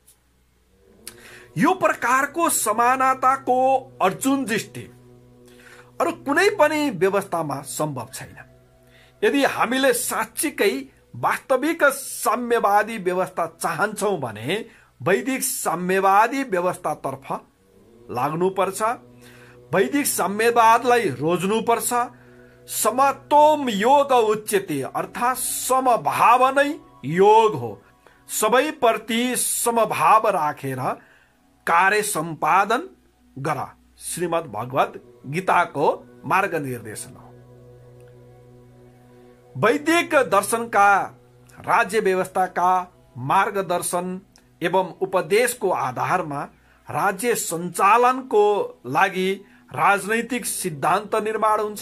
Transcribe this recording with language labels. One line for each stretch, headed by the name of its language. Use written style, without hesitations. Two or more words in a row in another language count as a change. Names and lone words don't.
Nepali: यो प्रकारको समानताको अर्जुन दृष्टि अरु कुनै पनि व्यवस्थामा सम्भव छैन। यदि हामीले साँच्चीकै वास्तविक साम्यवादी व्यवस्था चाहन्छौं भने वैदिक साम्यवादी व्यवस्थातर्फ लाग्नुपर्छ। वैदिक साम्यवादलाई रोज्नुपर्छ।
Sanskrit: समत्वम योग उच्यते,
Nepali: अर्थात् समभाव नै योग हो। सबै प्रति समभाव राखेर कार्य सम्पादन गर, श्रीमद् भगवत गीताको मार्गनिर्देशन हो। वैदिक दर्शनका राज्य व्यवस्थाका मार्गदर्शन एवं उपदेशको आधारमा राज्य सञ्चालनको लागि राजनैतिक सिद्धान्त निर्माण हुन्छ।